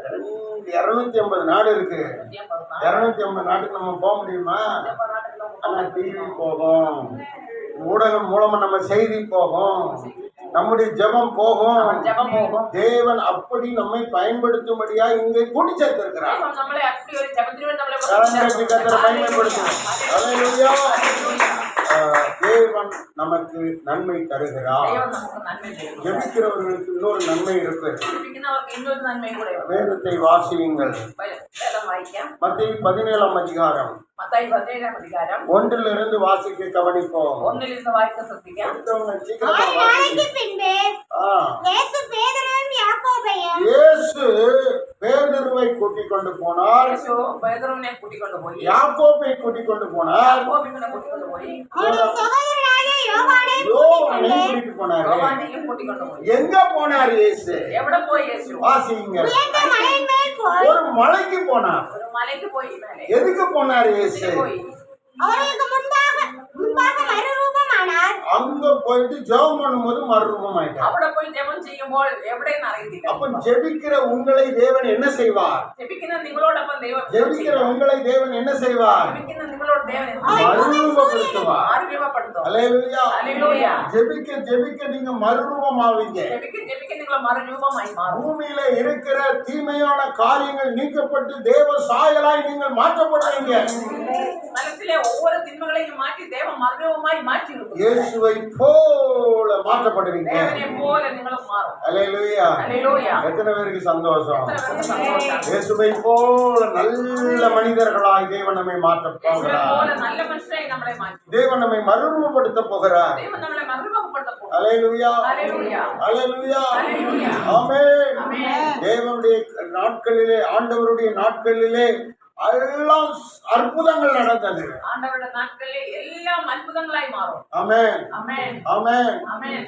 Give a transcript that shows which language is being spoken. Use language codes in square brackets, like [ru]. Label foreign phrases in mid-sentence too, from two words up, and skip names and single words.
[ta] 250 நாடு இருக்கு. 250 நாடு. 250 நாட்டுக்கு நம்ம போக முடியுமா? 250 நாட்டுக்குள்ள ஆனா டிவி போகும், ஊடகம் மூலமா நம்ம செய்தி போகும், நம்முடைய ஜெபம் போகும். ஜெபம் போகும். தேவன் அப்படி நம்மை பயன்படுத்தும்படியா இங்கே கூட்டி சேர்த்திருக்கிறார். [ml] ദൈവം നമ്മളെ അപ്പടി ഒരു ജപത്തിന് വേണ്ടി നമ്മളെ [ta] கரங்களை கர்த்தரை மகிமைப்படுத்துவோம். அல்லேலூயா. தேவன் நமக்கு நன்மை தருகிறார். [ml] ദൈവം നമുക്ക് നന്മ ചെയ്യും. [ta] ஜெபிக்கிறவர்களுக்கு இன்னொரு நன்மை இருக்கு. [ml] ജീവിക്കുന്നവർക്ക് ഇന്നൊരു നന്മയും കൂടെ ഉണ്ട്. [ta] வேதத்தை வாசியுங்கள். [ml] വേദം വായിക്കാം. [ta] மத்தேயு 17 அதிகாரம் [ml] മത്തായി 17 അധികാരം [ta] 1 வாசிக்க கவனிப்போம். [ml] 1 നിന്ന് വായിക്കാൻ ശ്രദ്ധിക്കാം. [ta] அடுத்தவங்க சீக்கிரமா ஒரு வாசிங்க. நாளைக்கு பின்பு இயேசு பேதுருவையும் யாக்கோபையும் இயேசு பேதுருவை கூட்டிக் கொண்டு போனார். [ml] യേശു പേതുരുവിനെ കൂട്ടിക്കൊണ്ടുപോയി. [ta] யாக்கோபை கூட்டிக் கொண்டு போனார். [ml] യാക്കോബിനെ കൂട്ടിക്കൊണ്ടുപോയി. [ta] அவருடைய சகோதரனாகிய யோவானையும் யோவானை கூட்டிட்டு போனாரு. [ml] യോവാനെയും കൂട്ടിക്കൊണ്ടുപോയി. [ta] எங்க போனார் இயேசு? [ml] എവിടെ പോയി യേശു? [ta] வாசிங்க. உயர்ந்த மலையின் மேல் போய் ஒரு மலைக்கு போனார். [ml] ഒരു മലയ്ക്ക് പോയി. മേലെ [ta] எதுக்கு போனார் இயேசு? [ml] പോയി. [ta] அவர்களுக்கு முன்பாக மறுரூபமானார். அங்க போயிட்டு ஜெபம் பண்ணும்போது மறுரூபம் ஆயிட்டார். [ml] അവിടെ പോയി ജപം ചെയ്യുമ്പോൾ എവിടെയെന്ന് അറിയത്തില്ല. [ta] அப்ப ஜெபிக்கிற உங்களை தேவன் என்ன செய்வார்? [ml] ജപിക്കുന്ന നിങ്ങളോടൊപ്പം ദൈവം [ta] ஜெபிக்கிற உங்களை தேவன் என்ன செய்வார்? [ml] ജപിക്കുന്ന നിങ്ങളോട് ദൈവം [ta] மறுரூபப்படுத்துவார். [ml] മാറുരൂപപ്പെടുത്തും. [ta] அல்லேலூயா. [ml] ഹല്ലേലൂയ. [ta] ஜெபிக்க ஜெபிக்க நீங்க மறுரூபமாவீங்க. [ml] ജപിക്ക് നിങ്ങൾ മറുരൂപമായി മാറും. [ta] பூமியில இருக்கிற தீமையான காரியங்கள் நீக்கப்பட்டு தேவ சாயலாய் நீங்கள் மாற்றப்படுவீங்க. [ml] സ്ഥലത്തിലെ ഓരോ തിന്മകളെയും മാറ്റി ദൈവം മറുരൂപമായി മാറ്റി നിർത്തും. [ta] இயேசுவை போல மாற்றப்படுவீங்க. [ml] ദേവനെ പോലെ നിങ്ങളും മാറും. [ta] அல்லேலூயா. [ml] ഹല്ലേലൂയ. [ta] எத்தனை பேருக்கு சந்தோஷம்? [ml] എത്ര പേർക്ക് സന്തോഷം. [ta] இயேசுவை போல நல்ல மனிதர்களாய் தேவன் நம்மை மாற்ற [ml] യേശുവിനെ [ta] போகிறார். [ml] പോലെ നല്ല മനുഷ്യരായി നമ്മളെ മാറ്റും. [ta] தேவன் நம்மை மறுரூபப்படுத்த போகிறார். [ml] ദൈവം നമ്മളെ മറുരൂപപ്പെടുത്താൻ പോകും. [ta] அல்லேலூயா. [ml] ഹല്ലേലൂയ. [ta] அல்லேலூயா. [ml] ഹല്ലേലൂയ. [ta] ஆமென். [ml] ആമേൻ. [ta] தேவனுடைய நாட்களிலே, ஆண்டவருடைய நாட்களிலே எல்லாம் அற்புதங்கள் நடந்தது. ஆண்டவருடைய நாட்களிலே எல்லாம் அற்புதங்களாய் மாறும். ஆமென், ஆமென், ஆமென். ஆமென்.